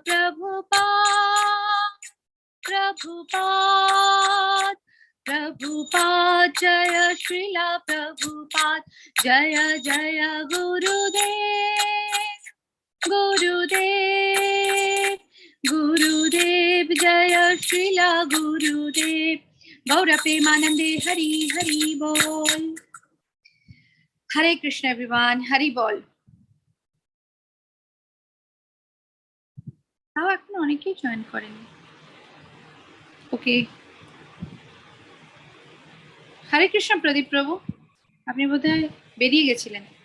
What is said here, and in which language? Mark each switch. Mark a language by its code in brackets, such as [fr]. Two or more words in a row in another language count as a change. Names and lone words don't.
[bn] প্রভুপাদ জয় শ্রীল প্রভুপাদ জয় জয় গুরুদেব জয় শ্রীল গুরুদেব গৌর প্রেমানন্দে হরি হরি বোল। হরে কৃষ্ণ এভরিওয়ান, হরি বোল। তাও এখন অনেকেই জয়েন করেনি। ওকে, হরে কৃষ্ণ প্রদীপ প্রভু, আপনি বোধহয় বেরিয়ে গেছিলেন।